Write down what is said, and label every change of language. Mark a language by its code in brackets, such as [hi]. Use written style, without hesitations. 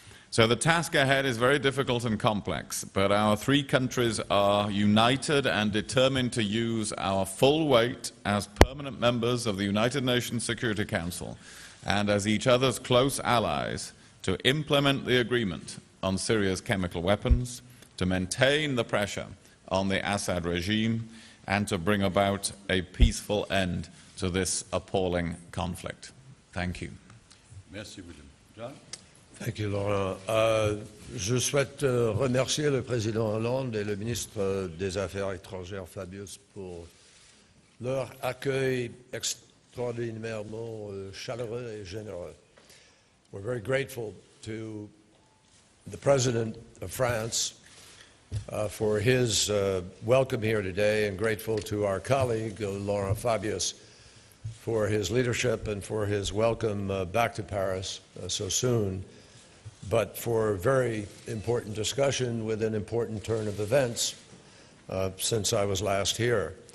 [en] So the task ahead is very difficult and complex, but our three countries are united and determined to use our full weight as permanent members of the United Nations Security Council and as each other's close allies to implement the agreement on Syria's chemical weapons, to maintain the pressure on the Assad regime, and to bring about a peaceful end to this appalling conflict. Thank you. [fr] Merci, William. John? [en] Thank you, Laurent. [fr] Je souhaite remercier le président Hollande et le ministre des Affaires étrangères Fabius pour leur accueil extraordinairement chaleureux et généreux. [en] We're very grateful to the President of France for his welcome here today, and grateful to our colleague, Laurent Fabius, for his leadership and for his welcome back to Paris so soon, but for a very important discussion with an important turn of events since I was last here.